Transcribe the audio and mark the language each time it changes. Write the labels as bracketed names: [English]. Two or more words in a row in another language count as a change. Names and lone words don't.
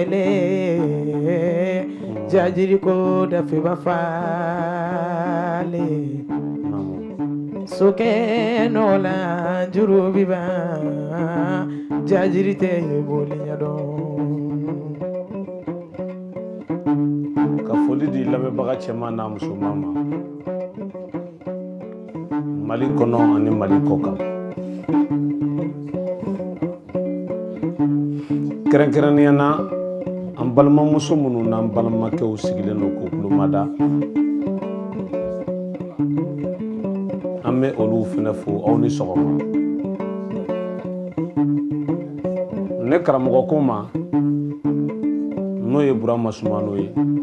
[Bambara] kele jajiriko dafiba fale soke nola jurubiba jajirite bolinyado ka foli di lamɛnbaga cɛman n'a musoman ma Mali kɔnɔ ani Mali kɔ kan kɛrɛnkɛrɛnnenya na an balimamuso minnu n'an balimakɛw sigilen don k'u kulomada an bɛ olu fɛnɛ fo aw ni sɔgɔma ne karamɔgɔ ko ma n'o ye Burama Sumano ye